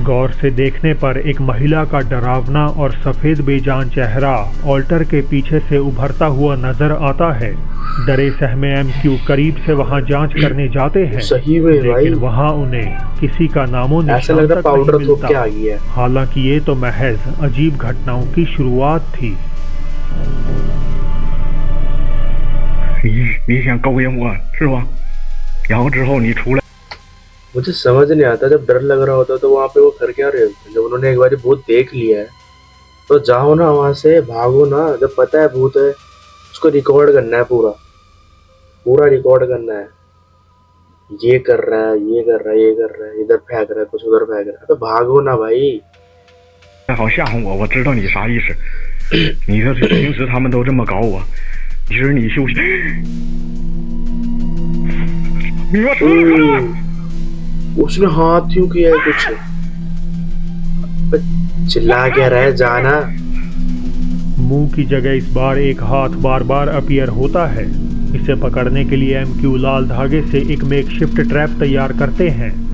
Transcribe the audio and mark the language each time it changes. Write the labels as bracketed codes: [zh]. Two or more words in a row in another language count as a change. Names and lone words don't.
[hi] गौर से देखने पर एक महिला का डरावना और सफेद बेजान चेहरा ऑल्टर के पीछे से उभरता हुआ नजर आता है। डरे सहमे एमक्यू करीब से वहां जांच करने जाते हैं, सही में भाई, लेकिन वहां उन्हें किसी का नामो ऐसा निशान लग रहा तक नहीं पाउडर थोप के मिलता। आ गया है। हालांकि ये तो महज अजीब घटनाओं की शुरुआत थी। [zh] 你想勾引我是吧？ 然后之后你出来， [hi] मुझे समझ नहीं आता, जब डर लग रहा होता तो वहाँ पे वो कर क्या रहे होते? जब उन्होंने एक बार भूत देख लिया है तो जाओ ना वहां से, भागो ना। जब पता है भूत है उसको रिकॉर्ड करना है, पूरा पूरा रिकॉर्ड करना है। ये कर रहा है, ये कर रहा है, ये कर रहा है, इधर फेंक रहा है, कुछ उधर फेंक रहा है, तो भागो ना भाई। [zh] 好吓唬我，我知道你啥意思。你说平时他们都这么搞我，其实你休息。你给我出来！ [hi] उसने हाथ क्यों किया है कुछ? अबे चिल्ला क्या रहा है, जाना। मुंह की जगह इस बार एक हाथ बार बार अपीयर होता है। इसे पकड़ने के लिए MQ लाल धागे से एक [en] makeshift trap [hi] तैयार करते हैं।